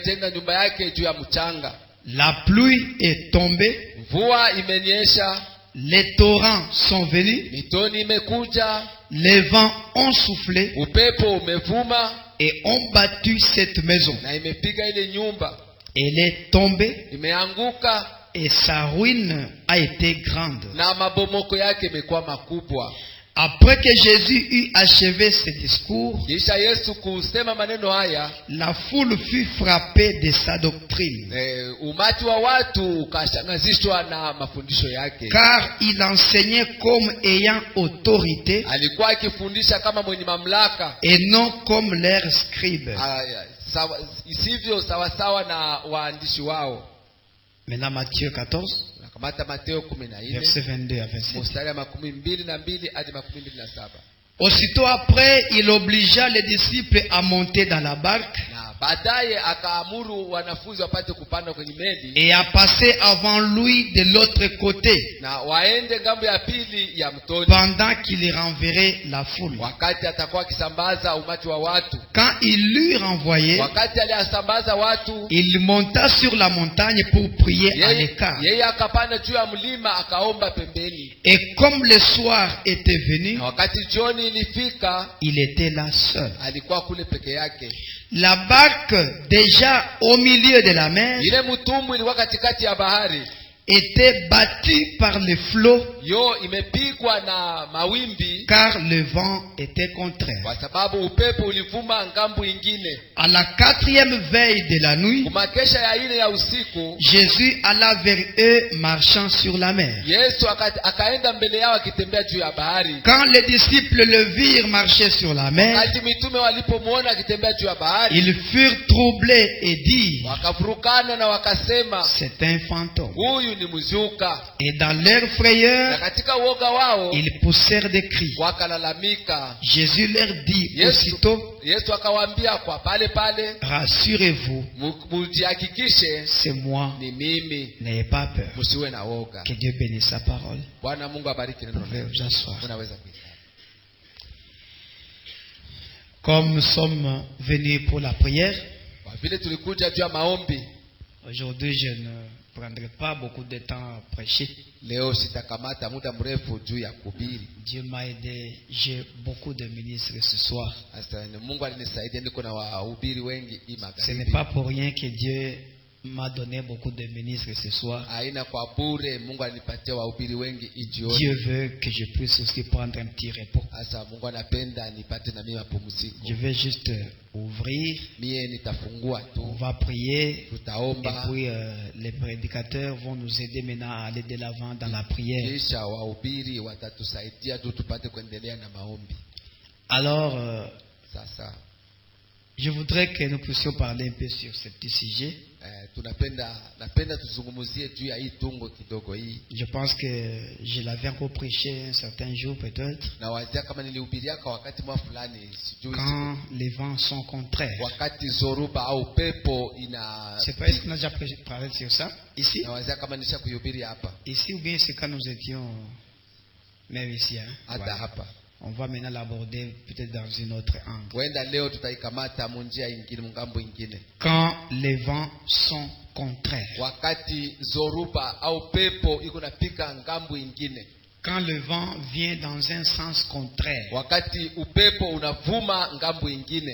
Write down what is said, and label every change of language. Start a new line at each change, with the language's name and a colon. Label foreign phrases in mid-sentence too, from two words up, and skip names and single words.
French: La pluie est tombée, les torrents sont venus, les vents ont soufflé et ont battu cette maison. Elle est tombée et sa ruine a été grande. Après que Jésus eut achevé ce discours,
Swahili: Kisha Yesu kusema maneno haya,
French: la foule fut frappée de sa doctrine,
Swahili: umati wa watu ukashangazishwa na mafundisho yake,
French: car il enseignait comme ayant autorité
Swahili: alikuwa akifundisha kama mwenye mamlaka,
French: et non comme leurs scribes.
Swahili: Isivyo sawasawa na waandishi wao.
French: Maintenant Matthieu 14,
Swahili: Nakamata Mateo 14
French: verset 22 à 27.
Swahili: mstari wa 22 hadi 27.
French: Aussitôt après, il obligea les disciples à monter dans la barque
Swahili: Na baadaye akaamuru wanafunzi wapate kupanda kwenye meli
French: et à passer avant lui de l'autre côté,
Swahili: na waende ngambo ya pili ya mtoni,
French: pendant qu'il renverrait la foule.
Swahili: wakati atakuwa akisambaza umati wa watu.
French: Quand il l'eut renvoyé,
Swahili: Wakati aliasambaza watu,
French: il monta sur la montagne pour prier à l'écart.
Swahili: yeye akapanda juu ya mlima akaomba pembeni.
French: Et comme le soir était venu,
Swahili: Na wakati jioni ilifika,
French: il était là seul.
Swahili: alikuwa kule peke yake.
French: La barque, déjà au milieu de la mer,
Swahili: Ile mtumbwi ilikuwa katikati ya bahari,
French: était battue par les flots,
Swahili: yo imepigwa na mawimbi,
French: car le vent était contraire.
Swahili: kwa sababu upepo ulivuma ngambo ingine.
French: À la 4e veille de la nuit,
Swahili: Kumakesha ya ine ya usiku,
French: Jésus alla vers eux marchant sur la mer.
Swahili: Yesu akaenda mbele yao akitembea juu ya bahari.
French: Quand les disciples le virent marcher sur la mer,
Swahili: Wakati mitume walipomwona akitembea juu ya bahari,
French: ils furent troublés et dirent,
Swahili: wakafurukana na wakasema,
French: c'est un fantôme.
Swahili: huyu ni mzuka.
French: Et dans leur
Swahili: Na
French: frayeur,
Swahili: katika uoga wao
French: ils poussèrent des cris.
Swahili: wakalalamika.
French: Jésus leur dit aussitôt,
Swahili: Yesu akawaambia kwa pale pale,
French: rassurez-vous,
Swahili: mujihakikishe
French: c'est moi,
Swahili: ni mimi,
French: n'ayez pas peur.
Swahili: msiwe na woga.
French: Que Dieu bénisse sa parole.
Swahili: Bwana Mungu abariki neno
French: Vous pouvez
Swahili: lake.
French: vous asseoir.
Swahili: Unaweza kuikaa.
French: Comme nous sommes venus pour la prière,
Swahili: Kwa vile tulikuja juu ya maombi,
French: aujourd'hui je ne prendrai pas beaucoup de temps à prêcher.
Swahili: leo sitakamata muda mrefu juu ya kuhubiri.
French: Dieu m'a aidé, j'ai beaucoup de ministres ce soir.
Swahili: Sasa Mungu alinisaidia, niko na wahubiri wengi hii
French: Ce n'est
Swahili: magharibi.
French: pas pour rien que Dieu m'a donné beaucoup de ministres ce soir.
Swahili: Haina kwa bure, Mungu alinipatia wahubiri wengi hii jioni.
French: Dieu veut que je puisse aussi prendre un petit repos.
Swahili: Sasa Mungu anapenda nipate na mimi mapumziko.
French: Je vais juste ouvrir,
Swahili: Mie nitafungua
French: on
Swahili: tu,
French: va prier, et
Swahili: tutaomba,
French: puis les prédicateurs vont nous aider maintenant à aller de l'avant dans la prière.
Swahili: kisha wahubiri watatusaidia tu tupate kuendelea na maombi.
French: Alors,
Swahili: Sasa
French: je voudrais que nous puissions parler un peu sur ce petit sujet.
Swahili: napenda tuzungumzie juu ya hii tungo kidogo hii.
French: Je pense que je l'avais encore prêché un certain jour peut-être.
Swahili: Na wazia kama nilihubiriaka wakati mwa fulani, sijui
French: Quand les vents sont contraires.
Swahili: wakati zoruba au pepo ina.
French: C'est pas, est-ce qu'on a déjà parlé sur ça ici?
Swahili: Na wazia kama nisha kuhubiri hapa.
French: Ici ou bien c'est quand nous étions même ici, hein?
Swahili: Hata
French: Voilà.
Swahili: hapa.
French: On va maintenant l'aborder peut-être dans une autre angle.
Swahili: Wenda leo tutaikamata munjia ingine, mungambo ingine.
French: Quand les vents sont contraires.
Swahili: Wakati zoruba au pepo iko napika ngambo ingine.
French: Quand le vent vient dans un sens contraire.
Swahili: Wakati upepo unavuma ngambo ingine.